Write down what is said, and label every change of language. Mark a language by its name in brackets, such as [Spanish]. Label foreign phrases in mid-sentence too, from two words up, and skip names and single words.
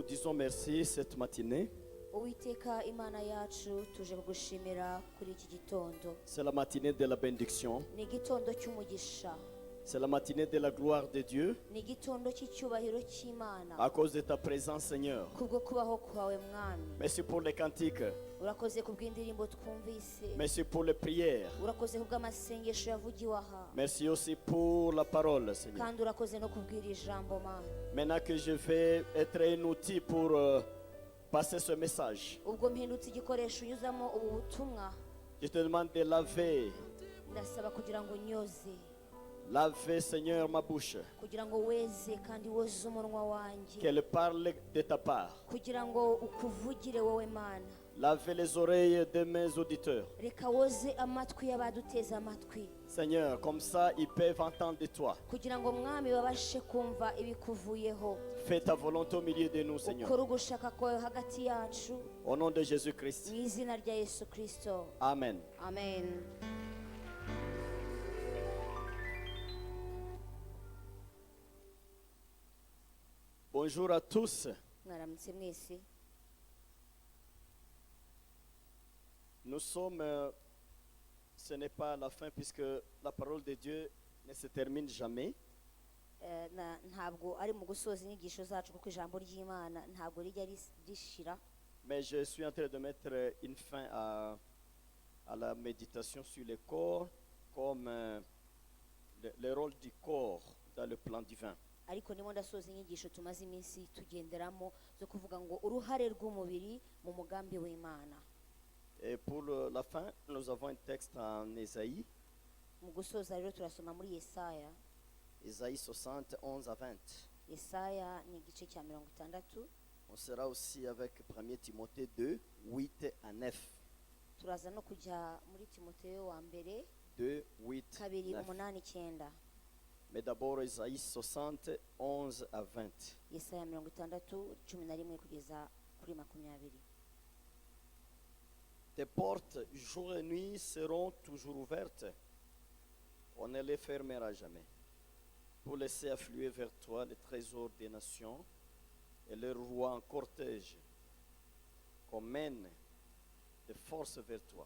[French] disons merci cette matinée. [Kinyarwanda] Uwiteka Imana yacu tuje kugushimira kuri iki gitondo. [French] C'est la matinée de la bénédiction. [Kinyarwanda] Ni igitondo cy'umugisha. [French] C'est la matinée de la gloire de Dieu. [Kinyarwanda] Ni igitondo cy'icyubahiro cy'Imana. [French] À cause de ta présence, Seigneur. [Kinyarwanda] Kubwo kubaho kwawe mwami. [French] Merci pour les cantiques. [Kinyarwanda] Urakoze kubw'indirimbo twumvise. [French] Merci pour les prières. [Kinyarwanda] Urakoze kubw'amasengesho yavugiwe aha. [French] Merci aussi pour la parole, Seigneur. [Kinyarwanda] Kandi urakoze no kubwira ijambo Mana. [French] Maintenant que je vais être un outil pour passer ce message, [Kinyarwanda] Ubwo mpindutse igikoresho unyuzamo ubu butumwa. [French] je te demande de laver. [Kinyarwanda] Ndasaba kugira ngo nyoze. [French] Laver, Seigneur, ma bouche. [Kinyarwanda] Kugira ngo weze kandi woze umunwa wanjye. [French] Qu'elle parle de ta part. [Kinyarwanda] Kugira ngo ukuvugire wowe Mana. [French] Laver les oreilles de mes auditeurs. [Kinyarwanda] Reka woze amatwi y'abaduteze amatwi. [French] Seigneur, comme ça, ils peuvent entendre de toi. [Kinyarwanda] Kugira ngo mwami babashe kumva ibikuvuyeho. [French] Fais ta volonté au milieu de nous, Seigneur. [Kinyarwanda] Ukora ugushaka kwawe hagati yacu. [French] Au nom de Jésus-Christ. [Kinyarwanda] Mu izina rya Yesu Kristo. [French] Amen. [Kinyarwanda] Amen. [French] Bonjour à tous. [Kinyarwanda] Mwaramutse mwese. [French] Nous sommes, ce n'est pas la fin puisque la parole de Dieu ne se termine jamais. [Kinyarwanda] Ntabwo ari mu gusoza inyigisho zacu kuko ijambo ry'Imana ntabwo rijya rishira. [French] Mais je suis en train de mettre une fin à la méditation sur le corps comme le rôle du corps dans le plan divin. [Kinyarwanda] Ariko ndimo ndasoza inyigisho tumaze iminsi tugenderamo zo kuvuga ngo uruhare rw'umubiri mu mugambi w'Imana. [French] Et pour la fin, nous avons un texte en Ésaïe. [Kinyarwanda] Mu gusoza rero turasoma muri Yesaya. [French] Ésaïe 60, 11 à 20. [Kinyarwanda] Yesaya ni igice cya 60. [French] On sera aussi avec 1 Timothée 2, 8 à 9. [Kinyarwanda] Turaza no kujya muri Timoteyo wa mbere 2, 8, 2 9. 8 9. [French] Mais d'abord Ésaïe 60, 11 à 20. [Kinyarwanda] Yesaya 60 11 kugeza kuri 20. [French] Tes portes, jour et nuit, seront toujours ouvertes. On ne les fermera jamais. Pour laisser affluer vers toi les trésors des nations et leurs rois en cortège, qu'on mène de force vers toi.